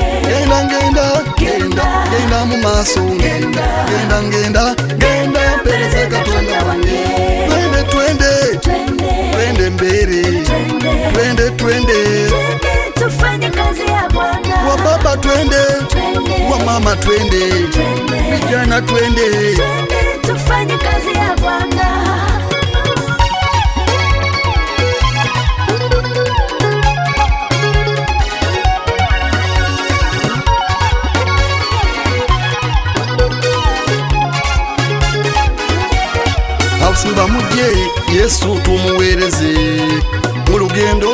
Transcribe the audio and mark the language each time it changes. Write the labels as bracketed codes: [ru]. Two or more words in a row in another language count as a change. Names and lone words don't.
[lg] genda mu maaso genda mpereze Katonda wange [sw] twende mbele twende tufanye kazi ya Bwana wa baba twende wa mama twende vijana twende tufanye kazi ya Bwana [lg] abusimba mujye Yesu tumuweereze mu lugendo